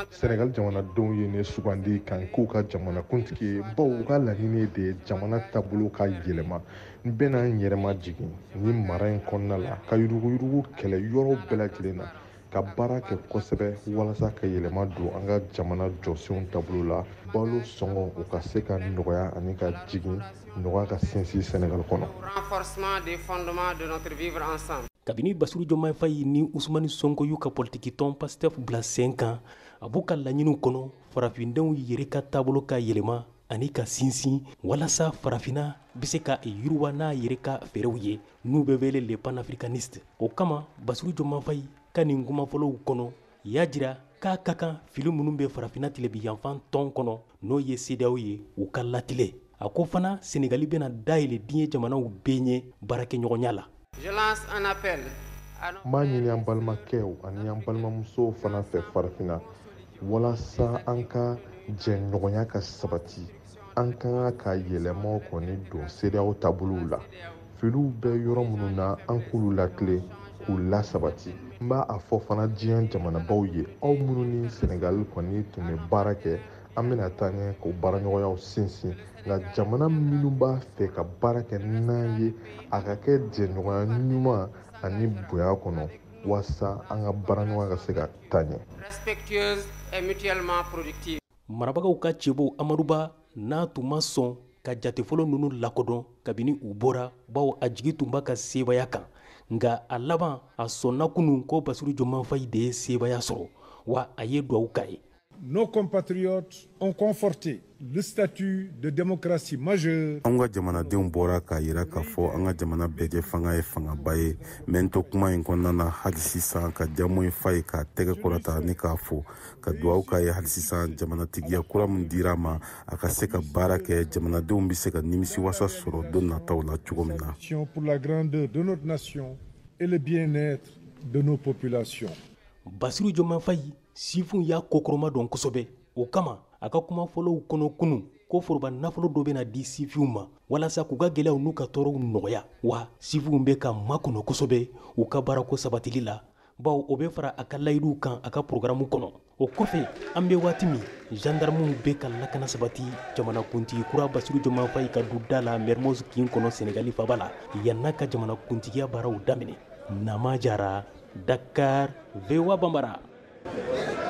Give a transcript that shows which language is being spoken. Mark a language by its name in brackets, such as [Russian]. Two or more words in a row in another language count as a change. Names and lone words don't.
[Bambara] Sénégal jamanadenw ye ne sugandi kan k'u ka jamana kuntigi ye baw u ka laɲini de ye jamana taabolo ka yɛlɛma n bɛna n yɛrɛma jigin ni mara in kɔnɔna la ka yuruguyurugu kɛlɛ yɔrɔ bɛɛ lajɛlen na ka baara kɛ kosɛbɛ walasa ka yɛlɛma don an ka jamana jɔsenw taabolo la balo sɔngɔ u ka se ka nɔgɔya ani ka jigin nɔgɔya ka sinsin Sénégal kɔnɔ. [French] Renforcement des fondements de notre vivre ensemble. [Bambara] Kabini Bassirou Diomaye Faye ni Ousmane Sonko y'u ka politiki tɔn PASTEF bila sen kan a b'u ka laɲiniw kɔnɔ farafindenw yɛrɛ ka taabolo ka yɛlɛma ani ka sinsin walasa farafina bɛ se ka yiriwa n'a yɛrɛ ka fɛɛrɛw ye n'u bɛ wele [French] les panafricanistes. [Bambara] O kama Bassirou Diomaye Faye ka nin kumafɔlɔw kɔnɔ y'a jira k'a ka kan fili minnu bɛ farafina tilebiyanfan tɔn kɔnɔ n'o ye CEDEAO ye u ka latile. A ko fana Senegali bɛna dayɛlɛ diɲɛ jamanaw bɛɛ ɲɛ baarakɛɲɔgɔnya la. [French] Je lance un appel. [Bambara] M'a ɲini an balimakɛw ani an balimamusow fana fɛ farafina walasa an ka jɛɲɔgɔnya ka sabati an ka ka yɛlɛmaw kɔni don CEDEAO taabolow la filiw bɛ yɔrɔ minnu na an k'olu lakile k'u lasabati n b'a a fɔ fana diɲɛ jamanabaw ye aw minnu ni Senegal kɔni tun bɛ baara kɛ an bɛna taa ɲɛ k'o baaraɲɔgɔnyaw sinsin nka jamana minnu b'a fɛ ka baara kɛ n'an ye a ka kɛ jɛɲɔgɔnya ɲuman ani bonya kɔnɔ walasa an ka baaraɲɔgɔnya ka se ka taa ɲɛ. [French] Respectueuse et mutuellement productive. [Bambara] Marabagaw ka cɛbo Amadou Ba n'a tun ma sɔn ka jate fɔlɔ ninnu lakodɔn kabini u bɔra bawo a jigi tun b'a ka seebaya kan nka a laban a sɔnna kunun ko Bassirou Diomaye Faye de ye seebaya sɔrɔ wa a ye duwawu k'a ye. [French] Nos compatriotes ont conforté le statut de démocratie majeure. [Bambara] An ka jamanadenw bɔra k'a yira k'a fɔ an ka jamana bɛɛ kɛ fanga ye fangaba ye mɛ n to kuma in kɔnɔna na hali sisan ka Diomaye Faye k'a tɛgɛ kɔrɔta ni k'a fɔ ka duwawu k'a ye hali sisan jamanatigiya kura min dira ma a ka se ka baara kɛ jamanadenw bɛ se ka nimisiwasa sɔrɔ don nataw la cogo min na. [French] Pour la grandeur de notre nation et le bien-être de nos populations. [Bambara] Bassirou Diomaye Faye sifun y'a kokoroma dɔn kosɛbɛ o kama a ka kumafɔlɔw kɔnɔ kunun ko foroba nafolo dɔ bɛna di sifinw ma walasa k'u ka gɛlɛyaw n'u ka tɔɔrɔw nɔgɔya wa sifinw bɛ ka makɔnɔ kosɛbɛ u ka baarako sabatili la bawo o bɛ fara a ka layiduw kan a ka programme kɔnɔ o kɔfɛ an bɛ waati min gendarmew bɛ ka lakana sabati jamanakuntigi kura Bassirou Diomaye Faye ka du da la Mermoz kin kɔnɔ Senegali faba la yan'a ka jamanakuntigiya baaraw daminɛ Nama Jara, Dakar, VOA Bambara.